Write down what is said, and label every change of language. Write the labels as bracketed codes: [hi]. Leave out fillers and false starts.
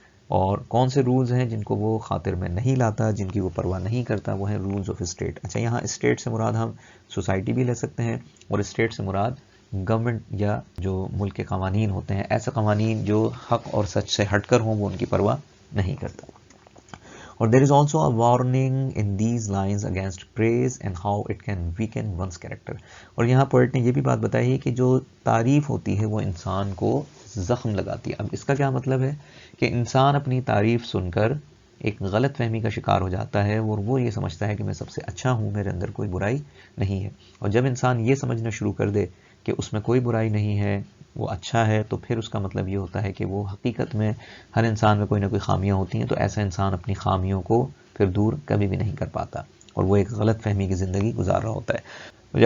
[ur] اور کون سے رولز ہیں جن کو وہ خاطر میں نہیں لاتا، جن کی وہ پرواہ نہیں کرتا، وہ ہیں رولز آف اسٹیٹ. اچھا، یہاں اسٹیٹ سے مراد ہم سوسائٹی بھی لے سکتے ہیں، اور اسٹیٹ سے مراد گورنمنٹ یا جو ملک کے قوانین ہوتے ہیں، ایسے قوانین جو حق اور سچ سے ہٹ کر ہوں، وہ ان کی پرواہ نہیں کرتا. [en] اور there is also a warning in these lines against praise and how it can weaken one's character. [ur] اور یہاں پوئٹ نے یہ بھی بات بتائی ہے کہ جو تعریف ہوتی ہے وہ انسان کو زخم لگاتی ہے. اب اس کا کیا مطلب ہے کہ انسان اپنی تعریف سن کر ایک غلط فہمی کا شکار ہو جاتا ہے، اور وہ یہ سمجھتا ہے کہ میں سب سے اچھا ہوں، میرے اندر کوئی برائی نہیں ہے. اور جب انسان یہ سمجھنا شروع کر دے کہ اس میں کوئی برائی نہیں ہے، وہ اچھا ہے، تو پھر اس کا مطلب یہ ہوتا ہے کہ وہ حقیقت میں ہر انسان میں کوئی نہ کوئی خامیاں ہوتی ہیں. تو ایسا انسان اپنی خامیوں کو پھر دور کبھی بھی نہیں کر پاتا، اور وہ ایک غلط فہمی کی زندگی گزار رہا ہوتا ہے.